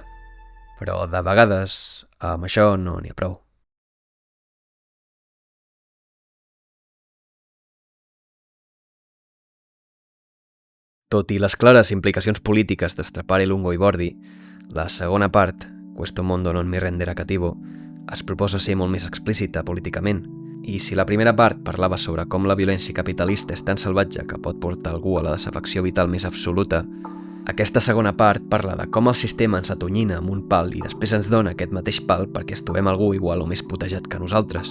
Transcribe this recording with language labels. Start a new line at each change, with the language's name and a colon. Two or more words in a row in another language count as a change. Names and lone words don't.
Catalan: Però de vegades, amb això no n'hi ha prou. Tot i les clares implicacions polítiques d'Strappare Lungo i Bordi, la segona part, Questo mondo non mi renderà cattivo, es proposa ser molt més explícita políticament, i si la primera part parlava sobre com la violència capitalista és tan salvatge que pot portar algú a la desafecció vital més absoluta, aquesta segona part parla de com el sistema ens atonyina amb un pal i després ens dona aquest mateix pal perquè es trobem algú igual o més putejat que nosaltres.